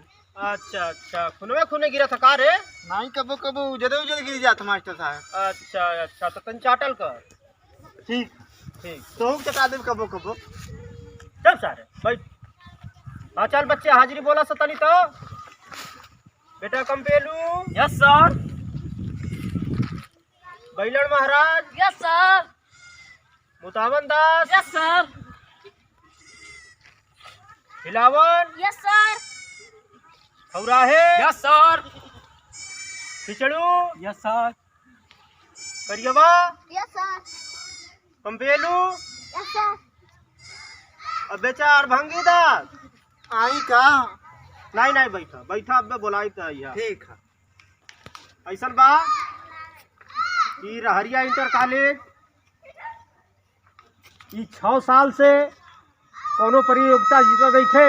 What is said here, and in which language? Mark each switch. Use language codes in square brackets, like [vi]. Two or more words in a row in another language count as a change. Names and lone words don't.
[bho] अच्छा अच्छा, खुनवे खुने गिरा था का रे? नहीं कबो कबो उजरे उजरे गिर जात मास्टर साहब। अच्छा अच्छा, तो तन चाटल कर। ठीक ठीक, तो चटा देब कबो कबो। चल सारे बैठ। हाँ चल बच्चे, हाजिरी बोला सतनी तो। बेटा कंपेलू। [en] yes sir. [bho] बैलड़ महाराज। [en] yes sir. [bho] मुतावन दास। [en] yes sir. [bho] हिलावन। [en] yes sir. [bho] खौराहे। [en] yes sir. [bho] खिचड़ू। [en] yes sir. [bho] करियवा। [en] yes sir. [bho] कंपेलू। [en] yes sir. [bho] अब बेचार भंगी दास। आई का? नहीं नहीं, बैठा बैठा, अब मैं बोलाई तो यहाँ। ठीक है। ऐसा बा कि रहरिया इंटर कॉलेज ई 6 साल से कोनो प्रतियोगिता जीत गई थे।